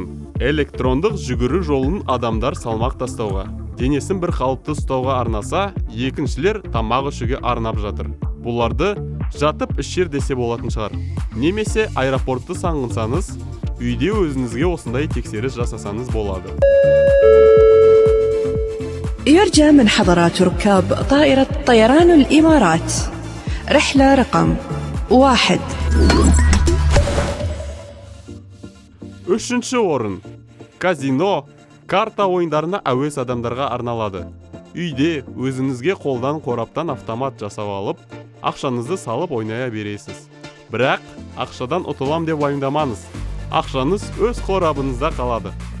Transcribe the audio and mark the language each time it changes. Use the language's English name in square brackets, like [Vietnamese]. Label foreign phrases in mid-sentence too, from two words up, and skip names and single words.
[Kazakh] Электрондық жүгіру жолын адамдар салмақ тастауға. Денесін бір қалыпты ұстауға арнаса, екіншілер тамақ ішуге арнап жатыр. Бұларды жатып ішер десе болатын шығар. Немесе аэропортты сағынсаңыз, үйде өзіңізге осындай тексеріс жасасаңыз болады. [Arabic] يرجى من حضرات ركاب طائرة طيران الإمارات رحلة رقم 1. [Kazakh] 3-ші орын. Казино, карта ойындарына әуес адамдарға арналады. Үйде өзіңізге қолдан қораптан автомат жасап алып, ақшаңызды салып ойная бересіз. Бірақ ақшадан ұтылам деп уайымдамаңыз. Ақшаңыз өз қорабыңызда қалады.